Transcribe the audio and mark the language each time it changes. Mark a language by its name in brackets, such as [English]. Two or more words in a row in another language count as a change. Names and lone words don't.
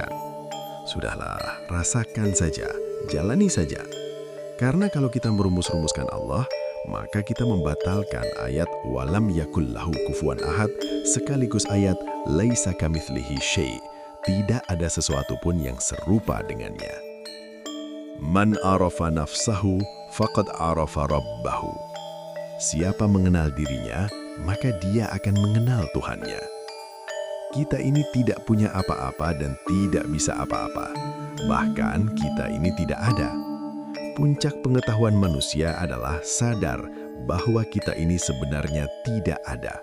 [Indonesian] Sudahlah, rasakan saja, jalani saja. Karena kalau kita merumus-rumuskan Allah, maka kita membatalkan ayat [Arabic] ولم يكن له كفوا أحد [Indonesian] sekaligus ayat [Arabic] ليس كمثله شيء'. [Indonesian] Tidak ada sesuatu pun yang serupa dengannya. [Arabic] من عرف نفسه فقد عرف ربه. [Indonesian] Siapa mengenal dirinya, maka dia akan mengenal Tuhannya. Kita ini tidak punya apa-apa dan tidak bisa apa-apa. Bahkan kita ini tidak ada. Puncak pengetahuan manusia adalah sadar bahwa kita ini sebenarnya tidak ada.